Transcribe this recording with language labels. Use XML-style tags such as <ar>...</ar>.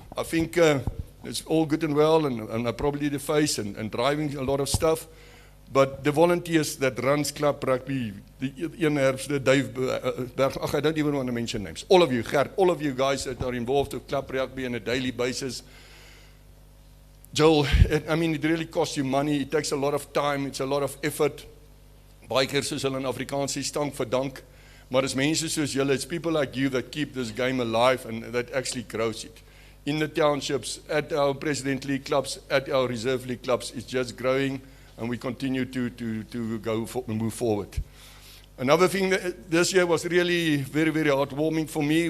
<en>I think it's all good and well, and I probably the face and driving a lot of stuff, but the volunteers that runs club rugby, the Dave Berg, I don't even want to mention names. All of you, Gert, all of you guys that are involved with club rugby on a daily basis. Joel, I mean, it really costs you money. It takes a lot of time. It's a lot of effort.</en> <af>Baie keer soos hulle in Afrikaans sê, stank vir dank. Maar as mense soos julle,</af> <en>it's people like you that keep this game alive and that actually grows it. In the townships, at our President League clubs, at our Reserve League clubs, it's just growing, and we continue to move forward. Another thing that this year was really very, very heartwarming for me.</en>